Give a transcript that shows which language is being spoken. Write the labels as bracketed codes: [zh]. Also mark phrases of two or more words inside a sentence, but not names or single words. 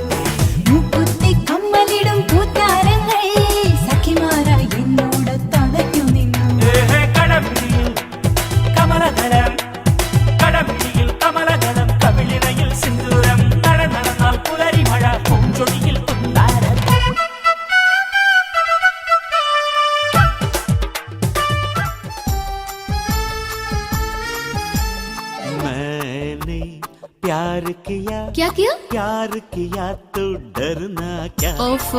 [ml] മൂക്കുത്തി കമ്മലിടും കൂത്താരങ്ങൾ സഖിമാരായി എന്നോട് തളഞ്ഞു നിന്നു. കടമിഴിയിൽ കമലദളം, കടമിഴിയിൽ കമലദളം, കവിളിണയിൽ സിന്ദൂരം. നട നടന്നാൽ പുലരി മഴ, പൂഞ്ചൊടിയിൽ പുന്നാരം. [hi] मैंने प्यार किया, क्या किया? प्यार किया तो डरना क्या. ओफो.